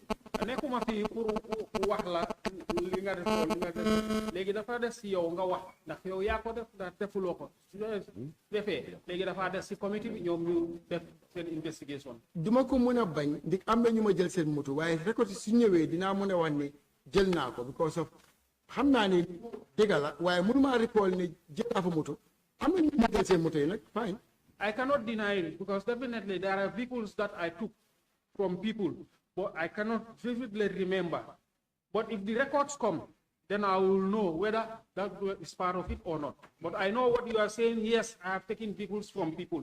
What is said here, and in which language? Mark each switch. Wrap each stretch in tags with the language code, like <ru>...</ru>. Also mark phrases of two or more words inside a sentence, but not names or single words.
<wo>nekkuma fii pour wax la li nga def li nga def léegi dafa des si yow nga wax ndax yow yaa ko def ndax defuloo ko su defee léegi dafa des si comité bi ñoom ñu def seen investigation. duma ko mën a bañ di am na ñu ma jël seen moto waaye récolte su ñëwee dinaa mën a wax ne jël naa ko</wo> <en>because of</en> <wo>xam naa ne dëgg la waaye mënuma recall ne jël naa fa moto am na ñu ma jël seen moto yi nag fine.</wo> <en>I cannot deny it because definitely there are vehicles that I took from people. But I cannot vividly remember. But if the records come, then I will know whether that is part of it or not. But I know what you are saying. Yes, I have taken vehicles from people.</en>